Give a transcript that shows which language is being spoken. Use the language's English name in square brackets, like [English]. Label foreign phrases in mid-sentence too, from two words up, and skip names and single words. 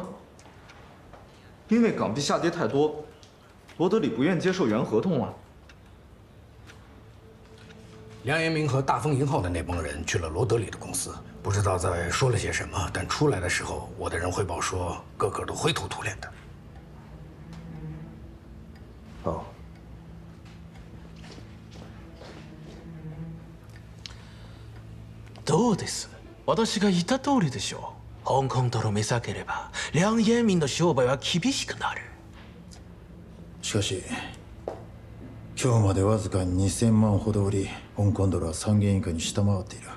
[Chinese] 因为港币下跌太多，罗德里不愿接受原合同了。梁彦明和大丰银号的那帮人去了罗德里的公司，不知道在说了些什么，但出来的时候，我的人汇报说，个个都灰头土脸的。哦。 [Japanese] どうです？私が言った通りでしょう。香港ドル目避ければ、梁彦民の商売は厳しくなる。しかし、今日までわずか2000万ほど売り、香港ドルは3元以下に下回っている。